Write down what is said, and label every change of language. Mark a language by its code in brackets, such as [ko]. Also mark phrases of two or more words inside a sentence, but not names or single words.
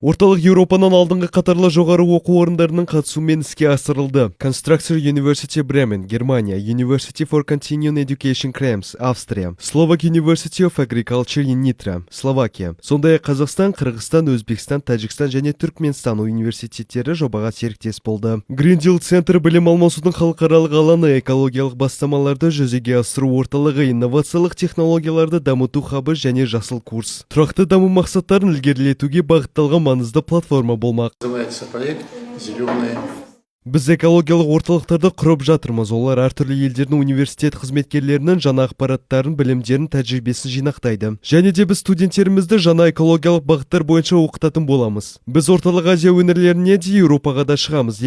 [kk] Орталық Еуропаның алдыңғы қатарлы жоғары оқу орындарының қатысуымен іске асырылды. Constructor University Bremen, Германия, University for Continuing Education Krems, Австрия, Slovak University of Agriculture in Nitra, Словакия. Сондай-ақ Қазақстан, Қырғызстан, Өзбекстан, Тәжікстан және Түркменстан университеттері жобаға серіктес болды. Green Deal Center білім алмасудың халықаралық алаңы, экологиялық бастамаларды жүзеге асыру орталығы, инновациялық технологияларды дамыту хабы және жасыл курс. Тұрақты даму мақсаттарын ілгерілетуге бағытталған маңызды платформа болмақ. [ru] Называется проект «Зеленые». [kk] Біз экологиялық орталықтарды құрып жатырмыз. Олар әртүрлі елдердің университет қызметкерлерінің жаңа ақпараттарын, білімдерін, тәжірибесін жинақтайды. Және де біз студенттерімізді жаңа экологиялық бағыттар бойынша оқытатын боламыз. Біз орталық Азия өңірлеріне де Еуропаға да шығамыз.